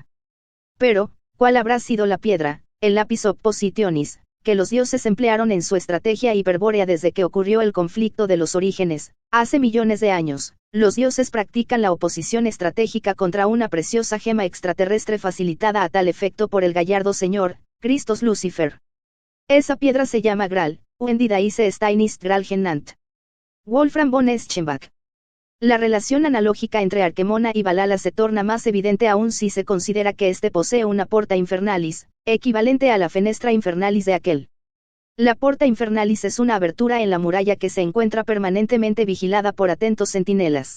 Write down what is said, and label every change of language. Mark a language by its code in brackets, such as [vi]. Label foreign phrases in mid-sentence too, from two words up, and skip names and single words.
[es] Pero, ¿cuál habrá sido la piedra, el [la] lapis oppositionis, [es] que los dioses emplearon en su estrategia hiperbórea desde que ocurrió el conflicto de los orígenes? Hace millones de años, los dioses practican la oposición estratégica contra una preciosa gema extraterrestre facilitada a tal efecto por el gallardo señor, Christos Lucifer. Esa piedra se llama Graal, [de] und die Dice Stein ist Graal genannt. Wolfram von Eschenbach. [es] La relación analógica entre Arquemona y Valhalla se torna más evidente aún si se considera que éste posee una [la] porta infernalis, [es] equivalente a la [la] fenestra infernalis [es] de aquel. La [la] porta infernalis [es] es una abertura en la muralla que se encuentra permanentemente vigilada por atentos centinelas.